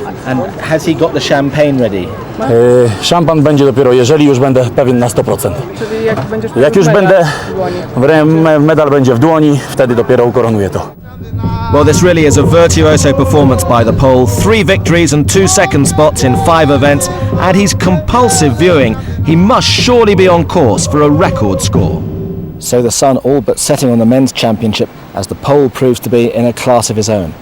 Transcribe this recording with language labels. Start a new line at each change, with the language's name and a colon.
English: And has he got the champagne ready?
Polish: Szampan będzie dopiero, jeżeli już będę pewien na 100%. Czyli Jak już będę, medal będzie w dłoni, wtedy dopiero ukoronuję to.
English: Well, this really is a virtuoso performance by the Pole. 3 victories and 2 second spots in 5 events, and he's compulsive viewing. He must surely be on course for a record score. So the sun all but setting on the men's championship as the Pole proves to be in a class of his own.